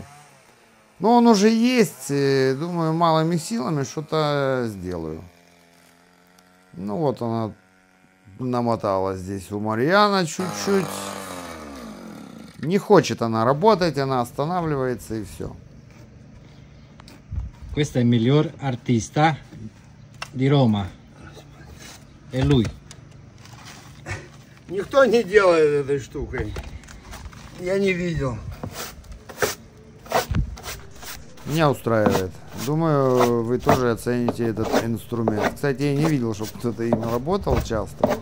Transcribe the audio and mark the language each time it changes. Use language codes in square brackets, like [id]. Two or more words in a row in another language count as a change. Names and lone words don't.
[ru] Но он уже есть. Думаю, малыми силами что-то сделаю. Ну вот она намотала здесь у Марьяна чуть-чуть. Не хочет она работать, она останавливается и все. [it] Questo è il miglior artista di Roma. È lui. [ru] Никто не делает этой штукой. Я не видел. Меня устраивает. Думаю, вы тоже оцените этот инструмент. Кстати, я не видел, чтобы кто-то им работал часто.